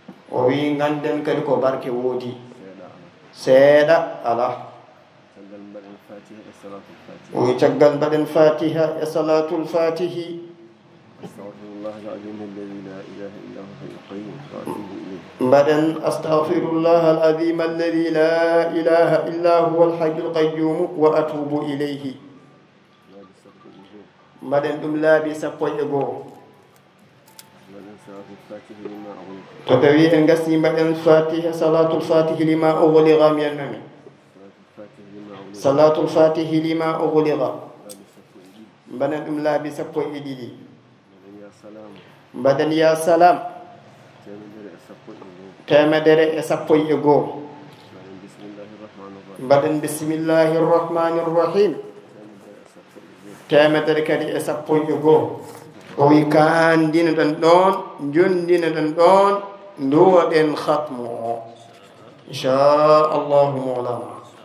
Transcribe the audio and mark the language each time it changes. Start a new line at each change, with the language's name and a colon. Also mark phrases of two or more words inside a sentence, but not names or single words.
Fula: O wi ganden kadi ko barke woodi. Seeɗa ala. O wi caggal mbaɗen Fatiha e Salatul Fatihi.
Arabic: Mbaɗen أستغفر الله العظيم الذي لا إله إلا هو الحي القيوم وأتوب إليه.
Fula: Mbaɗen ɗum laabi sappo e goo. To tawi en gasi mbaɗen Fatiha, Salatul Fatihi
Arabic: لما أغلق
Fula: mi annami. Salatul Fatihi
Arabic: لما أغلق.
Fula: Mbaɗen ɗum laabi sappo e ɗiɗi. Mbaɗen
Arabic: يا سلام.
Fula: Temedere e sappo e goo. Mbaɗen
Arabic: بسم الله الرحمن الرحيم.
Fula: Temedere kadi e sappo e goo. O wi kandina ɗen ɗon, jondina ɗen ɗon, nduwa ɗen khatmu o.
Arabic: إن شاء الله مولانا.